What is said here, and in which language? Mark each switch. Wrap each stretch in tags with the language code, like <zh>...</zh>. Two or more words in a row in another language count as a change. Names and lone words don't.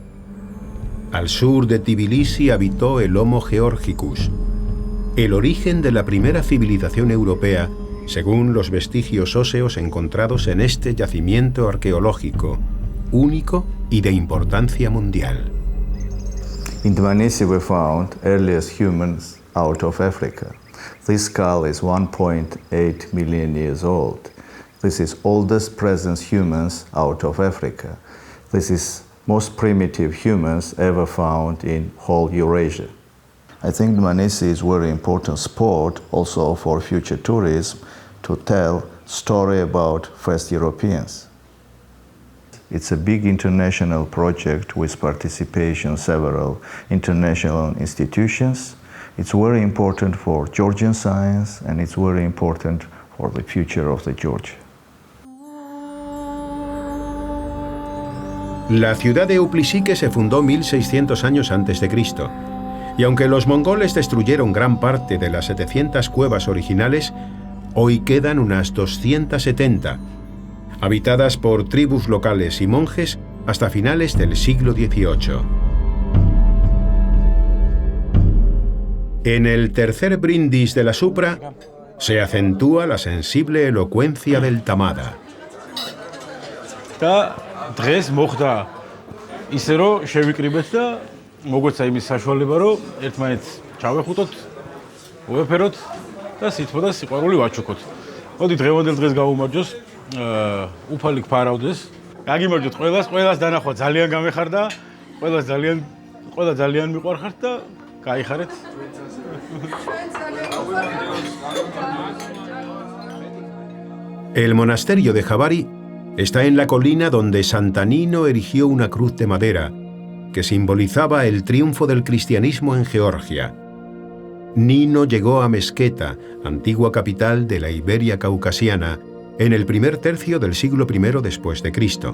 <es>Al sur de Tbilisi habitó el Homo georgicus, el origen de la primera civilización europea, según los vestigios óseos encontrados en este yacimiento arqueológico, único y de importancia mundial.</es> <en>In Dmanisi we found earliest humans out of Africa. This skull is 1.8 million years old. This is oldest present humans out of Africa. This is most primitive humans ever found in whole Eurasia. I think Dmanisi is very important spot also for future tourism to tell story about first Europeans. It's a big international project with participation several international institutions. It's very important for Georgian science and it's very important for the future of the Georgia.</en> <es>La ciudad de Uplisique se fundó 1600 años antes de Cristo, y aunque los mongoles destruyeron gran parte de las 700 cuevas originales, hoy quedan unas 270, habitadas por tribus locales y monjes hasta finales del siglo XVIII. En el tercer brindis de la Supra se acentúa la sensible elocuencia del Tamada.</es> <ka>დღეს მოხდა ისე რომ შევიკრიბეთ და მოგვეცა იმის საშუალება რომ ერთმანეთს ჩავეხუტოთ, უეფეროთ და სითბო და სიყვარული ვაჩუქოთ. მოდი დღევანდელ დღეს გავუმარჯოს, უფალი გფარავდეს. გაგიმარჯოთ ყველას დანახვა ძალიან გამეხარდა, ყველა ძალიან მიყვარხართ და გაიხარეთ.</ka> <es>El monasterio de Javari está en la colina donde Santa Nino erigió una cruz de madera que simbolizaba el triunfo del cristianismo en Georgia. Nino llegó a Mesqueta, antigua capital de la Iberia caucasiana, en el primer tercio del siglo I después de Cristo.</es>